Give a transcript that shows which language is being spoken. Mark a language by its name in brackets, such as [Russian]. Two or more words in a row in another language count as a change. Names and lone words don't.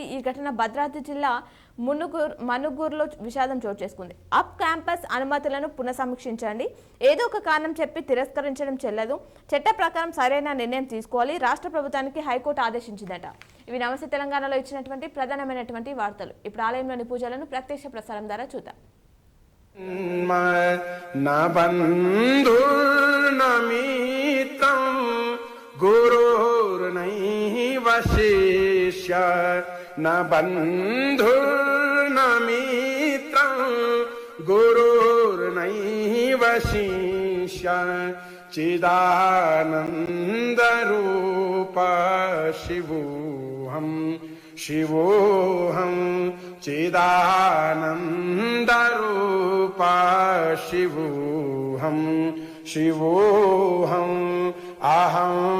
[Telugu] ఈ ఘటన భద్రాద్రి జిల్లా మనుగూరులో విషాదం చోటు చేసుకుంది. [English] up campus [Telugu] అనుమతులను పునఃసమీక్షించండి. ఏదో ఒక కారణం చెప్పి తిరస్కరించడం చెల్లదు. చట్ట ప్రకారం సరైన నిర్ణయం తీసుకోవాలి. రాష్ట్ర ప్రభుత్వానికి హైకోర్టు ఆదేశించిందట. ఇవి నమస్తే తెలంగాణలో ఇచ్చినటువంటి ప్రధానమైనటువంటి వార్తలు. ఇప్పుడు ఆలయంలోని పూజలను ప్రత్యక్ష ప్రసారం ద్వారా చూద్దాం. [Sanskrit] न बन्धुर्न मित्रं गुरोर्नैव शिष्य न बन्धुर्न मित्रं गुरोर्नैव शिष्य चिदानन्दरूप शिवोऽहं शिवोऽहं चिदानन्दरूप शिवोऽहं शिवोऽहं अहं